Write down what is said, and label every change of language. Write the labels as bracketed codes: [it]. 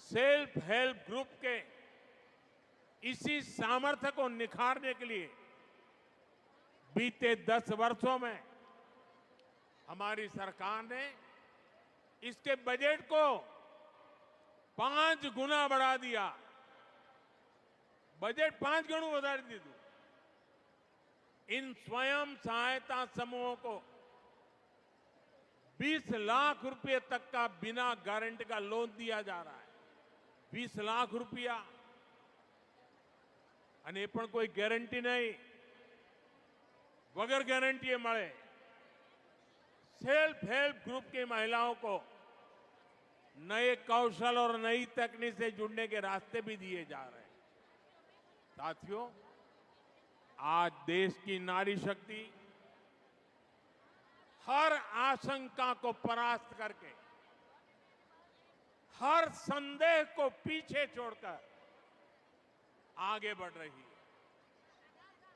[hi] Self help group के इसी सामर्थ्य को निखारने के लिए बीते 10 वर्षों में हमारी सरकार ने इसके बजट को 5 गुना बढ़ा दिया। बजट 5 गुना बढ़ा दी। इन स्वयं सहायता समूहों को 20 लाख रुपए तक का बिना गारंटी का लोन दिया जा रहा है। 20 लाख रुपया [gu] અને પણ કોઈ ગેરંટી નહીં, વગર ગેરંટીએ મળે। [hi] सेल्फ हेल्प ग्रुप की महिलाओं को नए कौशल और नई तकनीक से जुड़ने के रास्ते भी दिए जा रहे हैं। साथियों, आज देश की नारी शक्ति हर आशंका को परास्त करके, हर संदेह को पीछे छोड़कर आगे बढ़ रही है।